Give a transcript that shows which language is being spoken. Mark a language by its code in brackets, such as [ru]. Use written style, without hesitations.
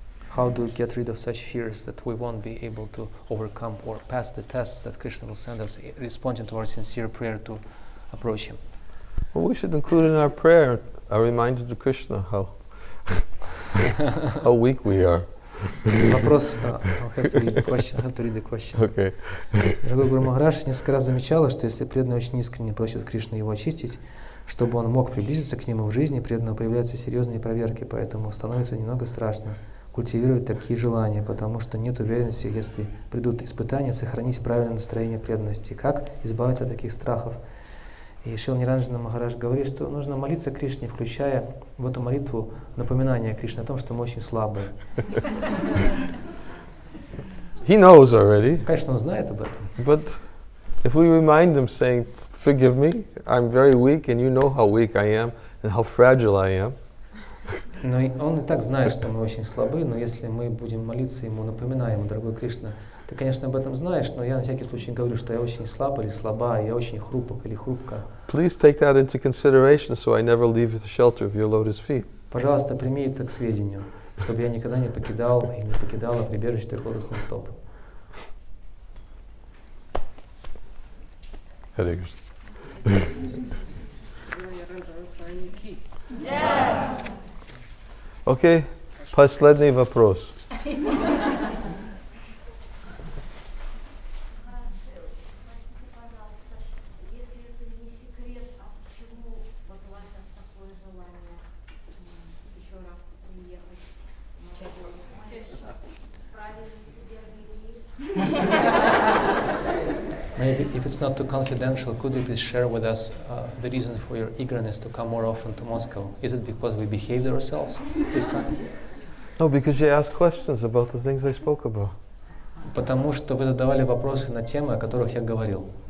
[en] How do we get rid of such fears that we won't be able to overcome or pass the tests that Krishna will send us, responding to our sincere prayer to approach Him? Well, we should include in our prayer a reminder to Krishna how weak we are. [ru] Вопрос, [en] I'll have to read the question. Okay. [ru] Дорогой Гуру Махарадж несколько раз замечала, что если преданный очень искренне просит Кришну его очистить, чтобы он мог приблизиться к нему в жизни, преданного появляются серьезные проверки, поэтому становится немного страшно культивировать такие желания, потому что нет уверенности, если придут испытания, сохранить правильное настроение преданности. Как избавиться от таких страхов? И Шрила Ниранджана Махарадж говорит, что нужно молиться Кришне, включая в эту молитву напоминание Кришне о том, что мы очень слабые. [en] He knows already. [ru] Конечно, он знает об этом. [en] But if we remind him saying, forgive me, I'm very weak and you know how weak I am and how fragile I am. [ru] Но он и так знает, что мы очень слабы, но если мы будем молиться ему, напоминая ему, дорогой Кришна, ты, конечно, об этом знаешь, но я на всякий случай говорю, что я очень слаб или слаба, я очень хрупок или хрупка. [en] Please take that into consideration so I never leave the shelter of your lotus feet. [ru] Пожалуйста, прими это к сведению, чтобы я никогда не покидала прибежище твоих лотосных стоп. [en] Hare Krishna. [ru] Окей, последний вопрос. [en] Maybe if it's not too confidential, could you please share with us the reason for your eagerness to come more often to Moscow? Is it because we behaved ourselves this time? No, because you asked questions about the things I spoke about. [ru] Потому что вы задавали вопросы на темы, о которых я говорил.